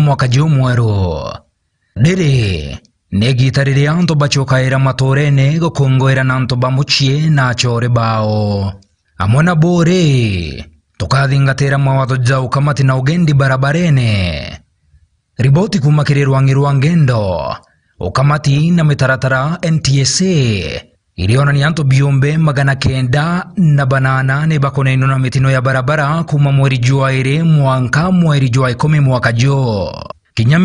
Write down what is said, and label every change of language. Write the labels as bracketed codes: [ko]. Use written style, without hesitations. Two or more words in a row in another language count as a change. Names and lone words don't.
[mer] mwaka jumweru riri negita riria antu bachokaira maturene gukongwera na antu bamuchie na chore bao amona bore tukathingatira mawatho jau kamati na ugendi barabarene riboti kuma kirirwangi rwa ngendo ukamati na mitaratara NTSA iliona ni anto biombe 908 bakonaino na mitino ya barabara kuma mweri Juairi mwanka mweri Jua 10 mwaka jo kinya